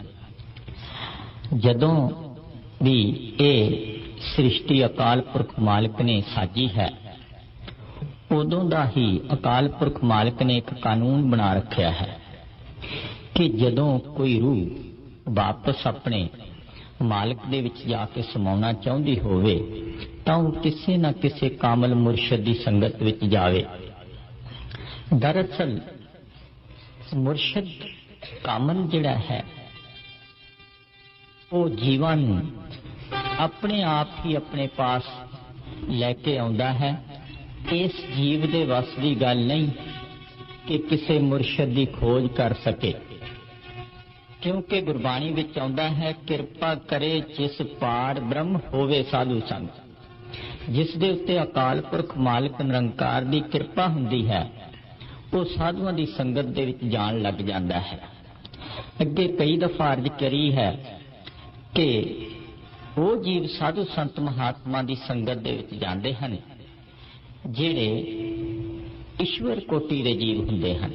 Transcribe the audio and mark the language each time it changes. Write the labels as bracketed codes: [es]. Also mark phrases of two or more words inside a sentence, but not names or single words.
[pa] ਜਦੋਂ ਵੀ ਇਹ ਸ੍ਰਿਸ਼ਟੀ ਅਕਾਲ ਪੁਰਖ ਮਾਲਕ ਨੇ ਸਾਜੀ ਹੈ, ਉਦੋਂ ਦਾ ਹੀ ਅਕਾਲ ਪੁਰਖ ਮਾਲਕ ਨੇ ਇੱਕ ਕਾਨੂੰਨ ਬਣਾ ਰੱਖਿਆ ਹੈ ਕਿ ਜਦੋਂ ਕੋਈ ਰੂਹ ਵਾਪਸ ਆਪਣੇ ਮਾਲਕ ਦੇ ਵਿੱਚ ਜਾ ਕੇ ਸਮਾਉਣਾ ਚਾਹੁੰਦੀ ਹੋਵੇ ਤਾਂ ਉਹ ਕਿਸੇ ਨਾ ਕਿਸੇ ਕਾਮਲ ਮੁਰਸ਼ਿਦ ਦੀ ਸੰਗਤ ਵਿੱਚ ਜਾਵੇ। दरअसल मुर्शिद कामल जिहड़ा है [hi] वो जीवां [pa] नूं अपने आप ही अपने पास लैके आउंदा है। [hi] इस जीव [pa] दे वस दी गल नहीं कि [hi] किसी मुर्शिद [pa] दी खोज कर सके, क्योंकि गुरबाणी विच आउंदा है किरपा करे जिस पार ब्रह्म होवे साधु संग। जिस दे उत्ते अकाल पुरख मालिक निरंकार दी किरपा हुंदी है ਉਹ ਸਾਧੂਆਂ ਦੀ ਸੰਗਤ ਦੇ ਵਿੱਚ ਜਾਣ ਲੱਗ ਜਾਂਦਾ ਹੈ। ਅੱਗੇ ਕਈ ਦਫਾ ਅਰਜ਼ ਕਰੀ ਹੈ ਕਿ ਉਹ ਜੀਵ ਸਾਧੂ ਸੰਤ ਮਹਾਤਮਾ ਦੀ ਸੰਗਤ ਦੇ ਵਿੱਚ ਜਾਂਦੇ ਹਨ ਜਿਹੜੇ ਈਸ਼ਵਰ ਕੋਟੀ ਦੇ ਜੀਵ ਹੁੰਦੇ ਹਨ।